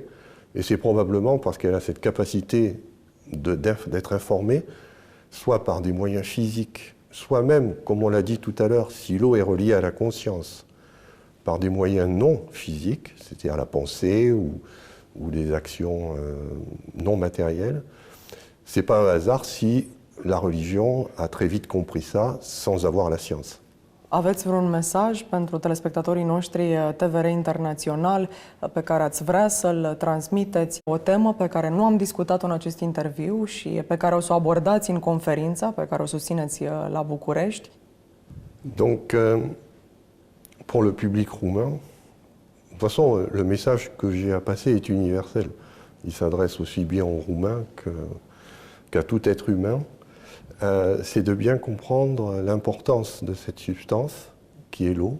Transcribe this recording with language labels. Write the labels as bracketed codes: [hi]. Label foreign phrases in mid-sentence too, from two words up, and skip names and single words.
[fr] Et c'est probablement parce qu'elle a cette capacité d'être informée, soit par des moyens physiques, soit même, comme on l'a dit tout à l'heure, si l'eau est reliée à la conscience, par des moyens non physiques, c'est-à-dire la pensée ou des actions non matérielles. Ce n'est pas un hasard si la religion a très vite compris ça sans avoir la science. [ro] Aveți vreun mesaj pentru telespectatorii noștri TVR Internațional pe care ați vrea să-l transmiteți? O temă pe care nu am discutat-o în acest interviu și pe care o să o abordați în conferința pe care o susțineți la București? [fr] Donc, pour le public roumain, de toute façon, le message que j'ai à passer est universel. Il s'adresse aussi bien aux Roumains qu'à tout être humain. C'est de bien comprendre l'importance de cette substance qui est l'eau.